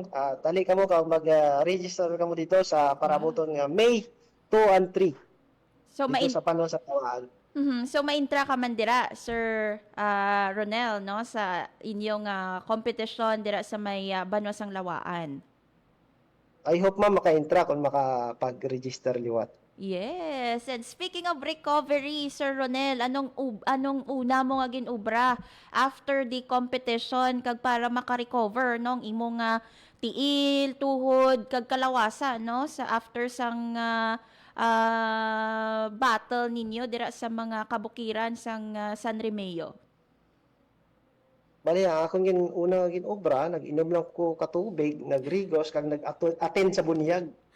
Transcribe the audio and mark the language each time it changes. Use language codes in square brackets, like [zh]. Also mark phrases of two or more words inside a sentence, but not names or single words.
[hil] Dali ka mo mag-register ka mo dito sa parabuton nga May 2 and 3. So dito sa Panon sa Lawaan. So maintra ka man dira, Sir Ronel, no, sa inyong competition dira sa may Banwasang Lawaan. [en] I hope [hil] maka-intra kung makapag-register liwat. [en] Yes, and speaking of recovery, [hil] Sir Ronel, anong una mo nga ginubra [en] after the competition [hil] kag para maka-recover nong imong tiil, tuhod kag kalawasa no sa after sang battle ninyo dira sa mga kabukiran sang San Remeo? Bali, akong una ginobra, nag-inom lang ko katubig, nagrigos kag nag-attend sa bunyag.